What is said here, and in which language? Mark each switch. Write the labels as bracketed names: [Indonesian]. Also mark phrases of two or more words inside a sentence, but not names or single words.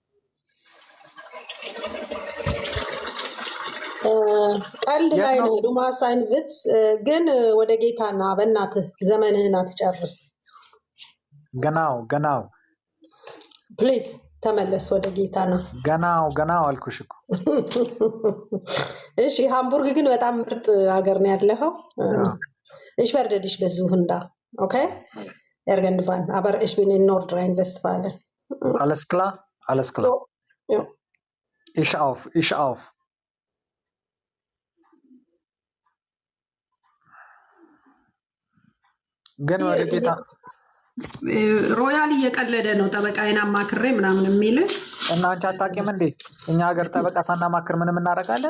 [Amharic] ቀልድ ላይ ነው ዱማስ አይንቪትስ። ግን ወደ ጌታና በእናትህ ዘመንህን አትጨርስ። ገናው ፕሊዝ ተመለስ ወደ ጌታና። ገናው አልኩሽ እኮ። እሺ ሃምቡርግ ግን በጣም ምርጥ ሀገር ነው ያለኸው። [German] ich werde dich besuchen da, okay? Irgendwann, aber ich bin in Nordrhein-Westfalen. Alles klar? Ja. Ich auf. [Amharic] ግን ወደ ጌታ ሮያል እየቀለደ ነው። ጠበቃዬን አማክሬ ምናምን የሚል እና አንቺ አታውቂም እንዴ? እኛ ሀገር ጠበቃ ሳናማክር ምንም እናደርጋለን?